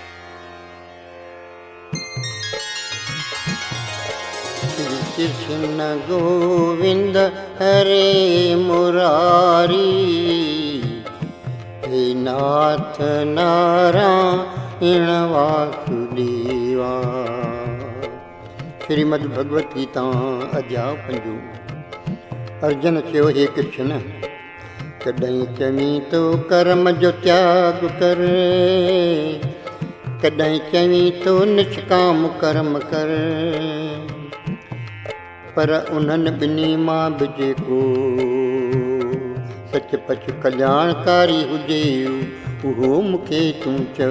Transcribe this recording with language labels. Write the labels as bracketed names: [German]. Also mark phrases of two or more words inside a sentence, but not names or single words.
[Sindhi] कृष्ण गोविंद हरे मुरारी, हे नाथ नारायण वासुदेवा। श्रीमद् भगवत गीता अध्याय 5। अर्जुन चयो, हे कृष्ण, कॾहिं चवीं तो कर्म जो त्याग कर, कॾहिं चवीं तो निष्काम कर्म कर। पर उन्हनि ॿिन्ही मां बि जेको सच पच कल्याणकारी हुजे, उहो मूंखे तूं चओ।